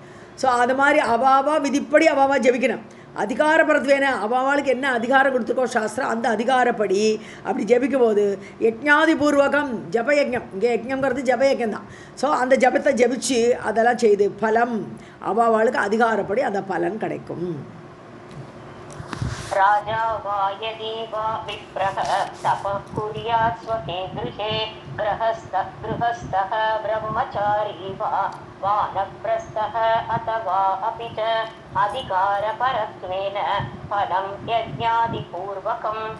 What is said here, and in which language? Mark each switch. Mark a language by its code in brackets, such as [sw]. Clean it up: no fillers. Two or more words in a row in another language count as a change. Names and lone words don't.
[ta] ஸோ அது மாதிரி அவாவா விதிப்படி அவாவா ஜபிக்கணும். அதிகாரப்படுத்துவேன, அவாவாளுக்கு என்ன அதிகாரம் கொடுத்துருக்கோ சாஸ்திரம், அந்த அதிகாரப்படி அப்படி ஜபிக்கும் போது [sa] यज्ञादि पूर्वकम् [ta] ஜபயஜம், இங்கே யஜ்ஞங்கிறது ஜபயஜம் தான். ஸோ அந்த ஜபத்தை ஜபிச்சு அதெல்லாம் செய்து பலம் அவாவாளுக்கு அதிகாரப்படி அந்த பலன் கிடைக்கும். [sa] राजा वा यदि वा विप्रः तपः कुर्यात् स्वके गृहे गृहस्थः ब्रह्मचारी वा वानप्रस्थः अथवा अपि च अधिकारपरत्वेन फलं यज्ञादिपूर्वकम्.